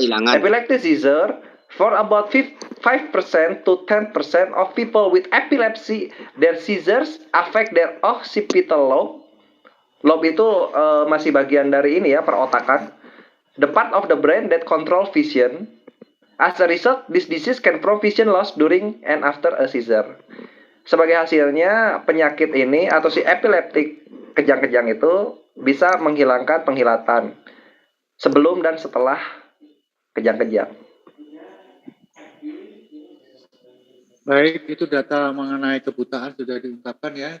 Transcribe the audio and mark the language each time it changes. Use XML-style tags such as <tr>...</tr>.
<en>Epileptic seizure for about 5% to 10% of people with epilepsy, their seizures affect their occipital lobe.</en> <id>Lobe itu masih bagian dari ini ya, perotakan.</id> <en>The part of the brain that control vision. As a result, this disease can prompt vision loss during and after a seizure.</en> <id>Sebagai hasilnya, penyakit ini atau si epileptik kejang-kejang itu bisa menghilangkan penglihatan sebelum dan setelah kejang-kejang. Baik, itu data mengenai kebutaan sudah diungkapkan ya.</id>